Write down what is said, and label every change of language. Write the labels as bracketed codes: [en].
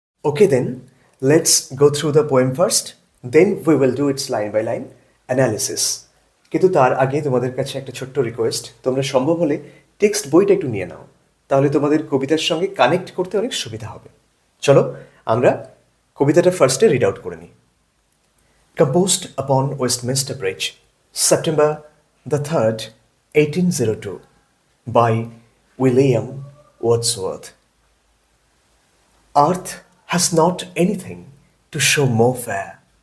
[en] Okay then, let's go through the poem first, then we will do its line by line analysis. [bn] কিন্তু তার আগে তোমাদের কাছে একটা ছোট্ট রিকোয়েস্ট, তোমরা সম্ভব হলে টেক্সট বইটা একটু নিয়ে নাও, তাহলে তোমাদের কবিতার সঙ্গে কানেক্ট করতে অনেক সুবিধা হবে। চলো আমরা কবিতাটা ফার্স্টে রিড আউট করে নিই। [en] Composed upon Westminster Bridge, September the 3rd, 1802, by William Wordsworth. Earth has not anything to show more fair.